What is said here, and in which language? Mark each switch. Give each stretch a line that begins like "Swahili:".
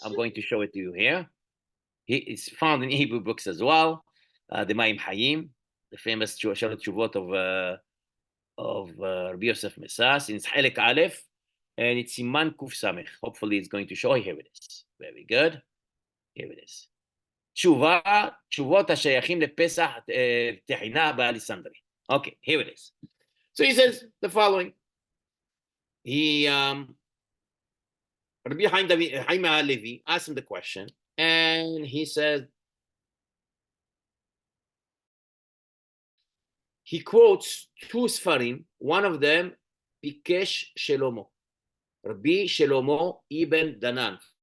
English: I'm going to show it to you here. It's found in Hebrew books as well. The Maim Hayim, the famous Shalat Shuvot of Rabbi Yosef Misas, in Halek Aleph, and it's Siman Kuf Samech. Hopefully it's going to show. Here it is. Very good. Here it is.
Hebrew: תשובות השייכים לפסח תחינה באלכסנדרי.
English: Okay, here it is. So he says the following. Rabbi Haim HaLevi asked him the question, and he said, he quotes two Sfarim, one of them, Bikesh Shelomo, Rabbi Shelomo ibn Danan.